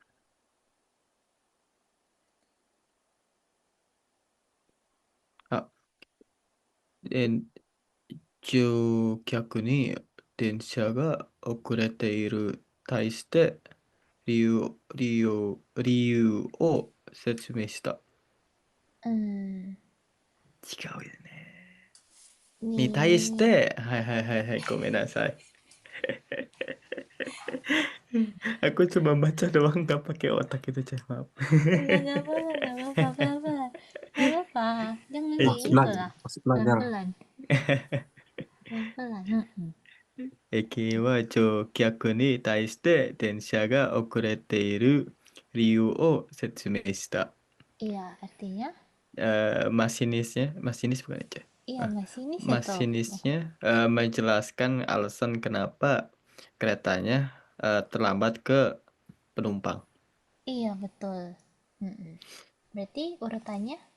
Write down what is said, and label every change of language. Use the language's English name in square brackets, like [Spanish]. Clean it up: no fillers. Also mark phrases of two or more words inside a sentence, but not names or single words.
[Japanese] あ、えー乗客に電車が遅れている対して理由を説明した。 hmm, 違うよね。に対し [Indonesian] nih [Japanese] て、はいはいはいはい、ごめんなさい。 [Indonesian] Aku cuma baca doang gak pakai otak itu, Ceh, maaf. nggak apa-apa nggak apa-apa pelan-pelan nggak apa-apa jangan kayak Masih gitu belajar, lah masih belajar. pelan-pelan pelan-pelan [Japanese] 駅は乗客に対して電車が遅れている理由を説明した。 [Indonesian] iya artinya Masinis bukan aja. iya masinis atau Masinisnya menjelaskan alasan kenapa keretanya terlambat ke penumpang. iya betul. Berarti urutannya